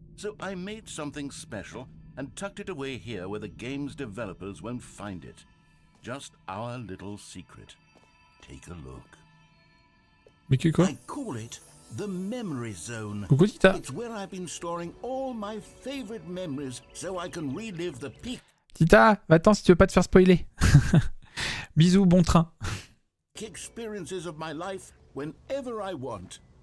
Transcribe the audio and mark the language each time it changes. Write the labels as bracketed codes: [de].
[en] So I made something special and tucked it away here where the game's developers won't find it. Just our little secret. Take a look. [fr] Mais que quoi? [en] I call it the Memory Zone. [fr] Coucou Tita. [en] It's where I've been storing all my favorite memories so I can relive the peak [fr] Tita, va-t'en si tu veux pas te faire spoiler. Bisous, bon train. [en] experiences of my life whenever I want.